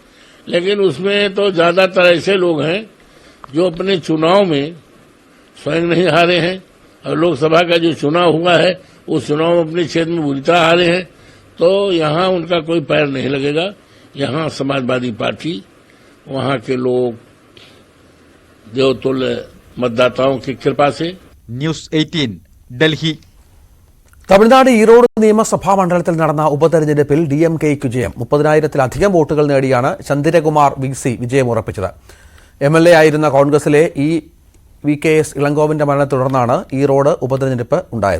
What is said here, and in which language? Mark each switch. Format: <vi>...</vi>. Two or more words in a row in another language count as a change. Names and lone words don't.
<hi>लेकिन उसमें तो ज्यादातर ऐसे लोग हैं जो अपने चुनाव में स्वयं नहीं हारे हैं, और लोकसभा का जो चुनाव हुआ है उस चुनाव में अपने क्षेत्र में बुरी तरह हारे हैं, तो यहाँ उनका कोई पैर नहीं लगेगा। यहाँ समाजवादी पार्टी, वहाँ के लोग देवतुल्य मतदाताओं की कृपा से.</hi> <ml>ന്യൂസ് 18 ഡൽഹി. തമിഴ്നാട് ഈറോഡ് നിയമസഭാ മണ്ഡലത്തിൽ നടന്ന ഉപതെരഞ്ഞെടുപ്പിൽ DMKയ്ക്ക് ജയം. 30,000-ലധികം വോട്ടുകൾ നേടിയാണ് ചന്ദ്രകുമാർ VC വിജയമുറപ്പിച്ചത്. MLA ആയിരുന്ന കോൺഗ്രസിലെ VKS ഇളങ്കോവന്റെ മരണത്തെ തുടർന്നാണ് ഈറോഡ് ഉപതെരഞ്ഞെടുപ്പ് ഉണ്ടായത്.</ml>